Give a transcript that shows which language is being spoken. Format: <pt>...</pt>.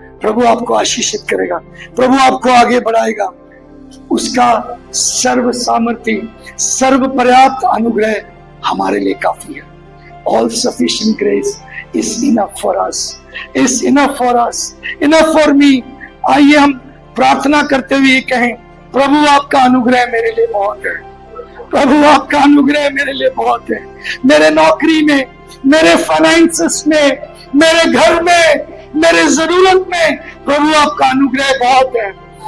<hi>प्रभु आपको आशीषित करेगा, प्रभु आपको आगे बढ़ाएगा। उसका सर्व सामर्थ्य, सर्व पर्याप्त अनुग्रह हमारे लिए काफी है।</hi> <en>All sufficient grace is enough for us, is enough for us, enough for me।</en> <hi>आइए हम प्रार्थना करते हुए कहें, प्रभु आपका अनुग्रह मेरे लिए बहुत है, प्रभु आपका अनुग्रह मेरे लिए बहुत है। मेरे नौकरी में, मेरे फाइनेंसेस में, मेरे घर में, मेरे जरूरत में प्रभु आपका अनुग्रह बहुत है।</hi>